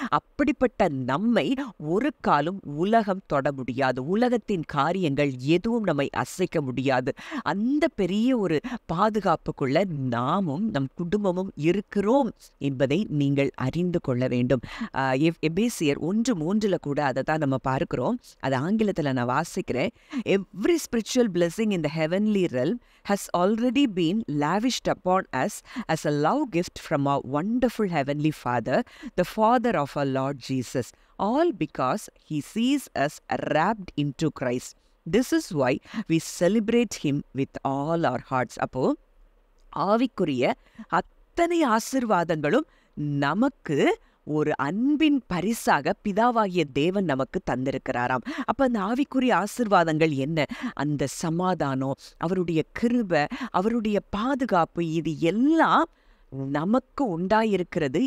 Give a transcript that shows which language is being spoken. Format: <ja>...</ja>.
<ta>அப்படிப்பட்ட நம்மை ஒரு காலம் உலகம் தொட முடியாது, உலகத்தின் காரியங்கள் எதுவும் நம்மை அசைக்க முடியாது. அந்த பெரிய ஒரு பாதுகாப்புக்குள்ள நாமும் நம் குடும்பமும் இருக்கிறோம் என்பதை நீங்கள் அறிந்து கொள்ள வேண்டும். எபேசியர் 1:3 கூட அதை தான் நம்ம பார்க்கிறோம். அது ஆங்கிலத்தில் நான் வாசிக்கிறேன்.</ta> <en>Every spiritual blessing in the heavenly realm has already been lavished upon us as a love gift from our wonderful heavenly Father, the Father of our Lord Jesus. all because he sees us wrapped into Christ. This is why we celebrate him with all our hearts.</en> <ta>அப்போ ஆவிக்குரிய அத்தனை ஆசீர்வாதங்களும் நமக்கு ஒரு அன்பின் பரிசாக பிதாவாகிய தேவன் நமக்கு தந்திருக்கிறாராம். அப்ப அந்த ஆவிக்குரிய ஆசீர்வாதங்கள் என்ன? அந்த சமாதானம், அவருடைய கிருபை, அவருடைய பாதுகாப்பு, இது எல்லாம் நமக்கு உண்டாயிருக்கிறது.</ta>